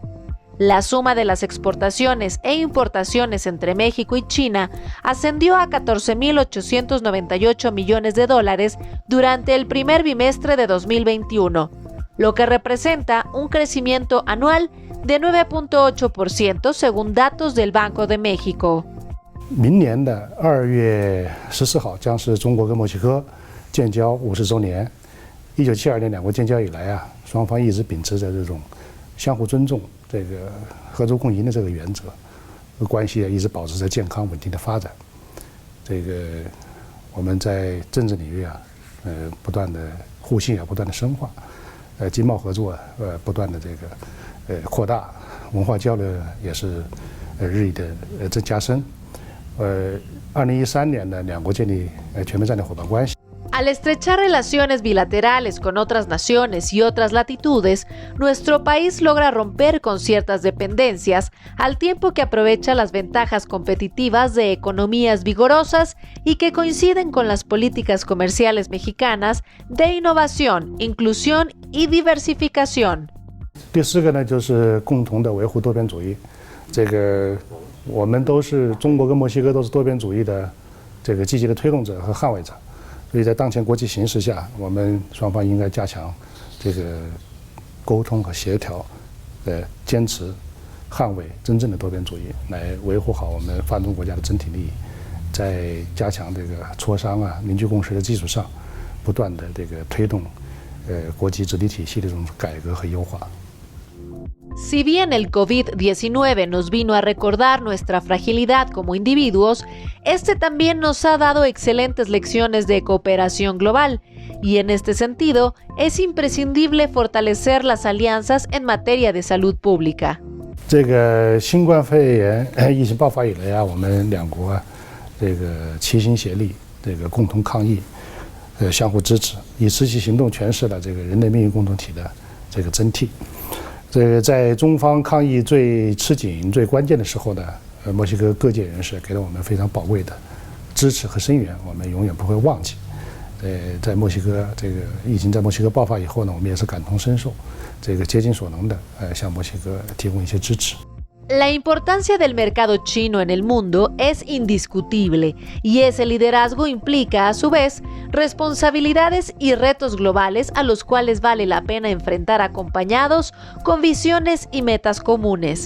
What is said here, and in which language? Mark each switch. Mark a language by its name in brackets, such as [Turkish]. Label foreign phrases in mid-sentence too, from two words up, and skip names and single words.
[Spanish] La suma de las exportaciones e importaciones entre México y China ascendió a 14,898 millones de dólares durante el primer bimestre de 2021, lo que representa un crecimiento anual de 9.8% según datos del Banco de México. [Chinese] 明年的2月14号将是中国跟墨西哥建交50周年。1972年两国建交以来啊，双方一直秉持着这种相互尊重、这个合作共赢的这个原则，关系一直保持着健康稳定的发展。这个我们在政治领域啊，不断的互信啊，不断的深化，经贸合作不断的这个扩大，文化交流也是日益的加深。2013年呢，两国建立全面战略伙伴关系。 [Spanish] Al estrechar relaciones bilaterales con otras naciones y otras latitudes, nuestro país logra romper con ciertas dependencias, al tiempo que aprovecha las ventajas competitivas de economías vigorosas y que coinciden con las políticas comerciales mexicanas de innovación, inclusión y diversificación. [Chinese] 第4个呢，就是共同的维护多边主义。这个我们都是中国跟墨西哥都是多边主义的这个积极的推动者和捍卫者。所以在当前国际形势下，我们双方应该加强这个沟通和协调，坚持捍卫真正的多边主义，来维护好我们发展中国家的整体利益，在加强这个磋商啊、凝聚共识的基础上，不断的这个推动国际治理体系的这种改革和优化。 [Spanish] Si bien el COVID-19 nos vino a recordar nuestra fragilidad como individuos, este también nos ha dado excelentes lecciones de cooperación global, y en este sentido es imprescindible fortalecer las alianzas en materia de salud pública. [Chinese] 这个新冠肺炎疫情爆发以来啊，我们两国啊，这个齐心协力，这个共同抗疫，相互支持，以实际行动诠释了这个人类命运共同体的这个真谛。这个在中方抗疫最吃紧、最关键的时候呢，墨西哥各界人士给了我们非常宝贵的支持和声援，我们永远不会忘记。在墨西哥这个疫情在墨西哥爆发以后呢，我们也是感同身受，这个竭尽所能的向墨西哥提供一些支持。 [Spanish] La importancia del mercado chino en el mundo es indiscutible, y ese liderazgo implica, a su vez, responsabilidades y retos globales a los cuales vale la pena enfrentar acompañados con visiones y metas comunes.